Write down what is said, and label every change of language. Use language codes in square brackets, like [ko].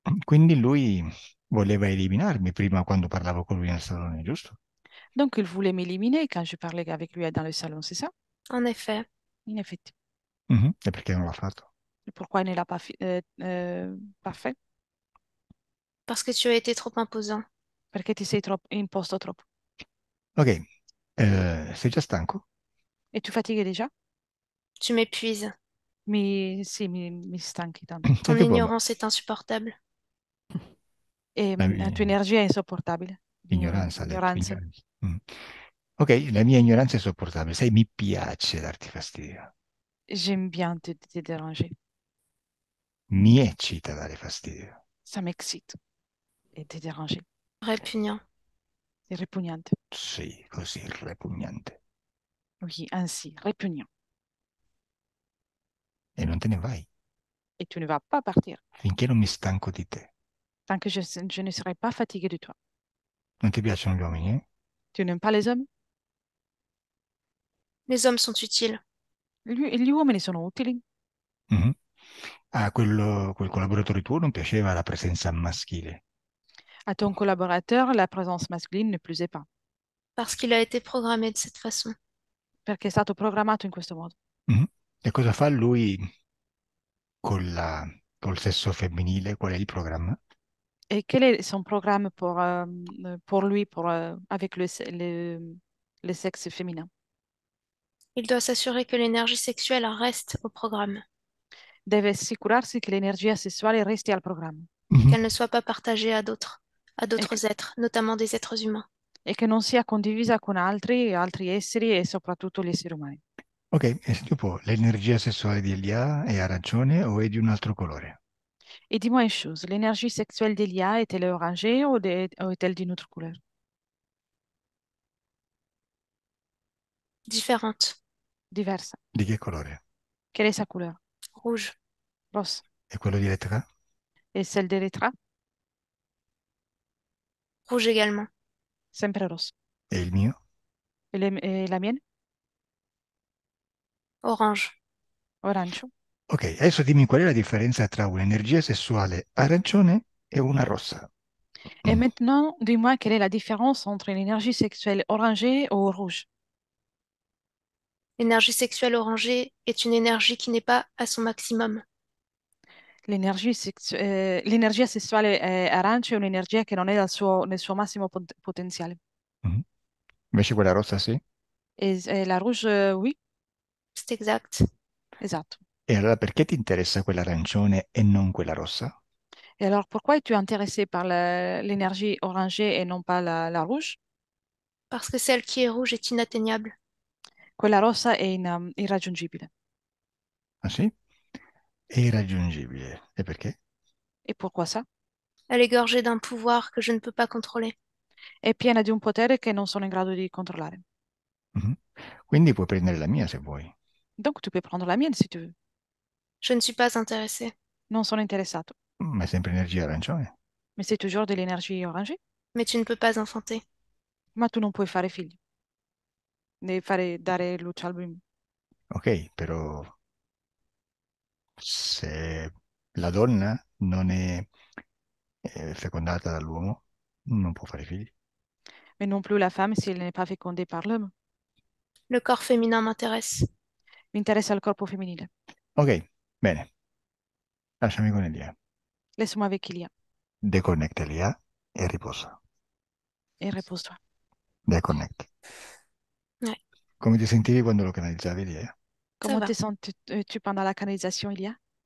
[it] Quindi lui voleva eliminarmi prima quando parlavo con lui nel salone, giusto? [fr] Donc, il voulait m'éliminer quand je parlais avec lui dans le salon, c'est ça? En effet, [it] In effetti. Mhm. E perché non l'ha fatto? [fr] Pourquoi il ne l'a pas, pas fait? parce que tu as été trop imposant. [it] Perché ti sei imposto troppo. Ok, sei già stanco? E tu fatighi déjà? [fr] Tu m'épuises. [it] Sì, mi stanchi tanto. [fr] Ton [it] Senti un po', ma [fr] ignorance est insupportable. [it] E la la tua mia energia è insopportabile. ignoranza, ha detto, Ignoranza. ignoranza. Mm. Ok, la mia ignoranza è sopportabile. Sai, mi piace darti fastidio. [fr] J'aime bien te déranger. [it] Mi eccita dare fastidio. [fr] Ça m'excite. Et te déranger. Répugnant. C'est répugnante. [it] Sì, così repugnante. [fr] Oui, ainsi, répugnant. [it] E non te ne vai [fr] Et tu ne vas pas partir [it] finché non mi stanco di te. [fr] tant que je ne serai pas fatiguée de toi. [it] Non ti piacciono gli uomini, eh? [fr] Tu n'aimes pas les hommes? Les hommes sont utiles. [it] Gli uomini sono utili. Mhm. A quel collaboratore tuo non piaceva la presenza maschile. [fr] À ton collaborateur, la présence masculine ne plaisait pas. Parce qu'il a été programmé de cette façon. [it] Perché è stato programmato in questo modo. Mhm. E cosa fa lui col sesso femminile? Qual è il programma? [fr] Et quel est son programme pour lui, avec le sexe féminin? Il doit s'assurer que l'énergie sexuelle reste au programme, [it] Deve assicurarsi che l'energia sessuale resti al programma Mhm. [fr] qu'elle ne soit pas partagée à [it] e che, [fr] d'autres êtres, notamment des êtres humains. [it] e che non sia condivisa con altri esseri e soprattutto gli esseri umani. Ok, e senti un po', l'energia sessuale di Elia è arancione o è di un altro colore? [fr] Et dis-moi une chose, l'énergie sexuelle d'Elia est-elle orangée ou est-elle d'une autre couleur? Différentes. [it] Diversa. Di che colore? [fr] Quelle est sa couleur? Rouge. [it] Rosse. E quello di Elettra? [fr] Et celle d'Elettra? Rouge également. [it] Sempre rosse. E il mio? [fr] Et la mienne? Orange. Orange. [it] Ok, adesso dimmi qual è la differenza tra un'energia sessuale arancione e una rossa. [fr] Et maintenant, dis-moi quelle est la différence entre une énergie sexuelle orangée ou rouge? L'énergie sexuelle orangée est une énergie qui n'est pas à son maximum. [it] L'energia sessuale arancia è un'energia che non è nel suo massimo potenziale. Mhm. Invece quella rossa sì? [fr] Et la rouge, oui, C'est exact. [it] esatto. E allora perché ti interessa quella arancione e non quella rossa? [fr] Et alors, pourquoi es-tu intéressé par l'énergie orangée et non pas la rouge? Parce que celle qui est rouge est inatteignable. [it] Quella rossa è irraggiungibile. Ah sì? È irraggiungibile. E perché? [fr] Et pourquoi ça? Elle est gorgée d'un pouvoir que je ne peux pas contrôler. [it] È piena di un potere che non sono in grado di controllare. Mhm. Quindi puoi prendere la mia se vuoi. [fr] Donc, tu peux prendre la mienne si tu veux. Je ne suis pas intéressée. [it] Non sono interessato. Ma è sempre energia arancione. [fr] Mais c'est toujours de l'énergie orangée. Mais tu ne peux pas enfanter. [it] Ma tu non puoi fare figli. Devi dare luce al bimbo. Ok, però se la donna non è fecondata dall'uomo, non può fare figli. [fr] Mais non plus la femme si elle n'est pas fécondée par l'homme. Le corps féminin m'intéresse. [it] Mi interessa il corpo femminile. Ok, bene. Lasciami con Elia. [fr] Laisse-moi avec Ilia [it] Deconnect Elia e riposa. [fr] et repose-toi. [en] Deconnect. [fr] Ouais, [it] Come ti sentivi quando lo canalizzavi, Elia? [fr] ça Comment va, te sens-tu pendant la canalisation, Ilia?